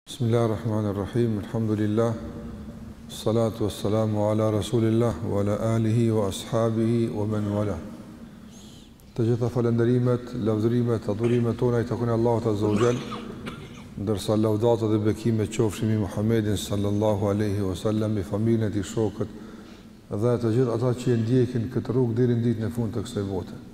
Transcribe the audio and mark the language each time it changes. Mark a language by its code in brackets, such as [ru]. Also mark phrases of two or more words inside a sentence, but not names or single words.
[ar] بسم الله الرحمن الرحيم، الحمد لله، الصلاة والسلام على رسول الله، وعلى آله وأصحابه ومن والاه. [sq] Të gjitha falenderimet, lavdërimet, adhurimet tona i takojnë Allahut [ar] عز وجل, [sq] ndërsa lavdata dhe bekimet qofshin mbi Muhammedin [ar] صلى الله عليه وسلم, [sq] i familjen e tij, shokët dhe të gjithë ata që e ndjekin këtë rrugë deri në ditën e fundit të kësaj bote.